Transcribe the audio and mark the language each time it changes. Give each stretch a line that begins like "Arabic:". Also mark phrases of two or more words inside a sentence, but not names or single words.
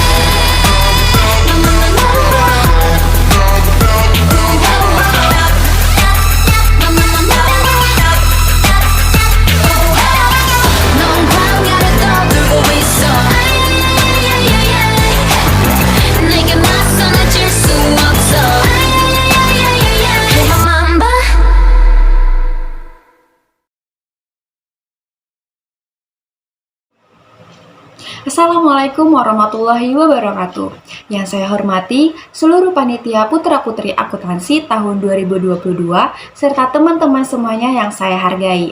Korean: 넌 광야를 떠들고 있어 내게 맞서는 질 수 없어
English: I'm a Mamba
Arabic: السلام عليكم ورحمة الله وبركاته.
Indonesian: Yang saya hormati seluruh panitia putra-putri akuntansi tahun 2022 serta teman-teman semuanya yang saya hargai.